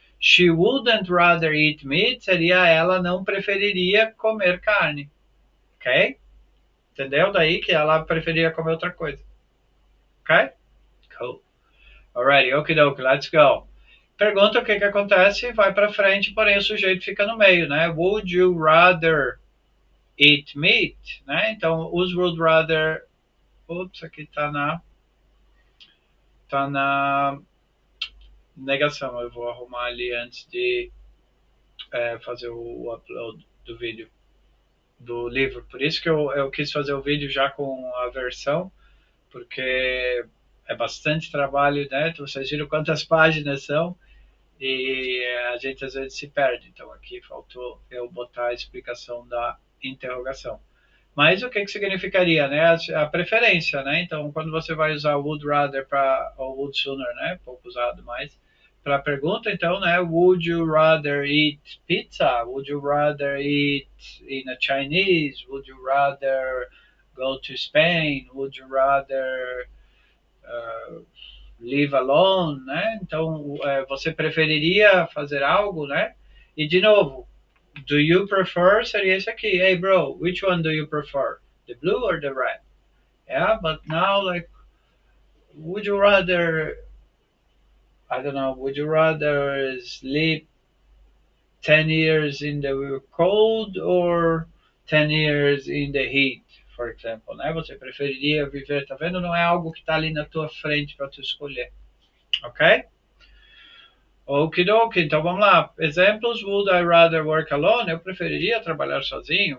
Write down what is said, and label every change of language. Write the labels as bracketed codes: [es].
[en] She wouldn't rather eat meat [pt] seria ela não preferiria comer carne. Ok? Entendeu? Daí que ela preferia comer outra coisa. Ok? Cool. [en] Alrighty, okie dokie, let's go. [pt] pergunta o que que acontece, vai para frente, porém o sujeito fica no meio, né? [en] Would you rather eat meat, né? [pt] Então, os would rather, ups, aqui tá na negação. Eu vou arrumar ali antes de fazer o upload do vídeo, do livro. Por isso que eu quis fazer o vídeo já com a versão, porque é bastante trabalho, né? Vocês viram quantas páginas são e a gente às vezes se perde. Então aqui faltou eu botar a explicação da interrogação. Mas o que que significaria, né? A preferência, né? Então, quando você vai usar would rather para ou would sooner, né? Pouco usado mais para a pergunta, então, né? [en] Would you rather eat pizza? Would you rather eat in a Chinese? Would you rather go to Spain? Would you rather live alone, né? [pt] Então, você preferiria fazer algo, né? E de novo, do you prefer seria esse aqui. [en] Hey, bro, which one do you prefer? The blue or the red? Yeah, but now, like, would you rather, I don't know, would you rather sleep 10 years in the cold or 10 years in the heat, for example, né? [pt] Você preferiria viver, tá vendo? Não é algo que está ali na tua frente para tu escolher, ok? Okidoki, então vamos lá. Exemplos: [en] Would I rather work alone? [pt] Eu preferiria trabalhar sozinho.